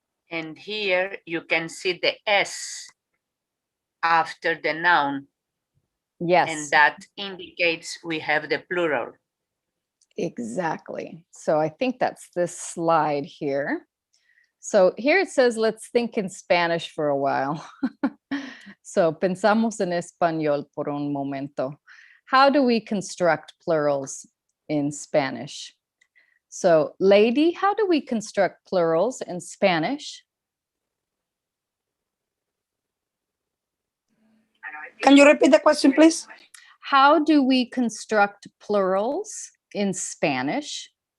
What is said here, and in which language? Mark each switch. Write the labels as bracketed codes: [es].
[en] And here you can see the S after the noun. Yes. And that indicates we have the plural. Exactly. So I think that's this slide here. So here it says, let's think in Spanish for a while. [es] So pensamos en español por un momento. [en] How do we construct plurals in Spanish? So lady, how do we construct plurals in Spanish? Can you repeat the question, please? How do we construct plurals in Spanish?